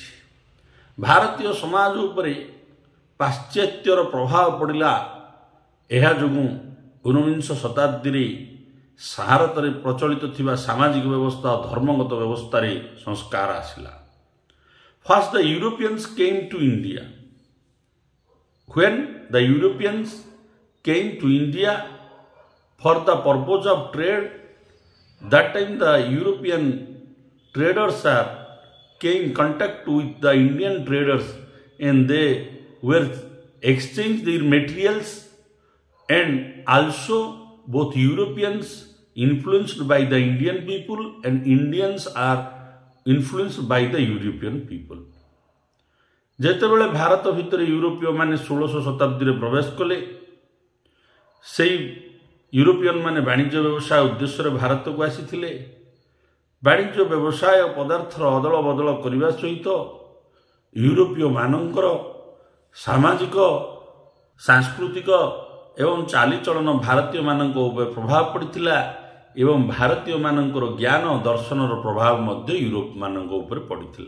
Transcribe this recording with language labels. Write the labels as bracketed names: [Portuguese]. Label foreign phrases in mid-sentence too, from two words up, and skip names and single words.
[Odia] ଭାରତୀୟ ସମାଜ ଉପରେ ପାଶ୍ଚାତ୍ୟର ପ୍ରଭାବ ପଡ଼ିଲା। ଏହା ଯୋଗୁଁ 19ଶ ଶତାବ୍ଦୀରେ ଭାରତରେ ପ୍ରଚଳିତ ଥିବା ସାମାଜିକ ବ୍ୟବସ୍ଥା ଓ ଧର୍ମଗତ ବ୍ୟବସ୍ଥାରେ ସଂସ୍କାର ଆସିଲା। [English] first the Europeans came to India. When the Europeans came to India for the purpose of trade, that time the European traders came in contact with the Indian traders and they were exchanged their materials, and also both Europeans influenced by the Indian people and Indians are influenced by the European people. [Odia] ଯେତେବେଳେ ଭାରତ ଭିତରେ ୟୁରୋପୀୟ ମାନେ 16ଶ ଶତାବ୍ଦୀରେ ପ୍ରବେଶ କଲେ, ସେହି ୟୁରୋପିଆନ୍ ମାନେ ବାଣିଜ୍ୟ ବ୍ୟବସାୟ ଉଦ୍ଦେଶ୍ୟରେ ଭାରତକୁ ଆସିଥିଲେ। ବାଣିଜ୍ୟ ବ୍ୟବସାୟ ପଦାର୍ଥର ଅଦଳ ବଦଳ କରିବା ସହିତ ୟୁରୋପୀୟ ମାନଙ୍କର ସାମାଜିକ ସାଂସ୍କୃତିକ ଏବଂ ଚାଲିଚଳନ ଭାରତୀୟମାନଙ୍କ ଉପରେ ପ୍ରଭାବ ପଡ଼ିଥିଲା ଏବଂ ଭାରତୀୟମାନଙ୍କର ଜ୍ଞାନ ଦର୍ଶନର ପ୍ରଭାବ ମଧ୍ୟ ୟୁରୋପ ମାନଙ୍କ ଉପରେ ପଡ଼ିଥିଲା।